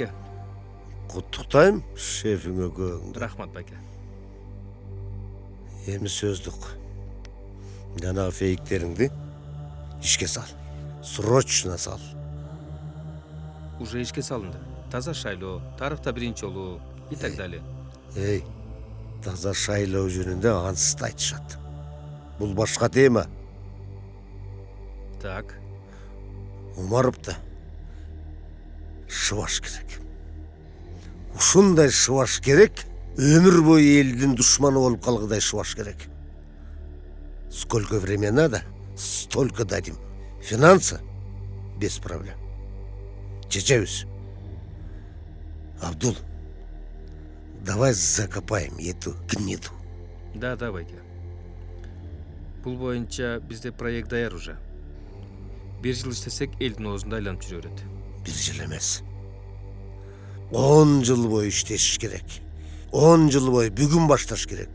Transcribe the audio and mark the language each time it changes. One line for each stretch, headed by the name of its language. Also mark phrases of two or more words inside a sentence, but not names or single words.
Kyrgyz: Куттуктайм шефиңе көңдү. Рахмат байке. Эми сөздүк. Жана фейктериңди ишке сал. Срочно сал. Уже ишке салынды. Таза шайлоо, тарыхта биринчи жолу
Russian: и так далее.
Kyrgyz: Эй, таза шайлоо жөнүндө ансыз айтышат. Бул башка тема. Так. Омаровду шыбаш керек. Ушундай шыбаш керек, өмүр бою элдин душманы болуп калгыдай шыбаш керек.
Russian: Сколько времени надо, столько дадим. Финансы без проблем. Чечебиз. Абдул, давай закопаем эту гниду.
Kyrgyz: Да, байке. Бул боюнча бизде проект даяр уже. 1 жыл иштесек элдин оозунда айланып жүрө берет. 1 жыл эмес. 10 жыл бою иштешиш керек. 10 жыл бою бүгүн башташ керек.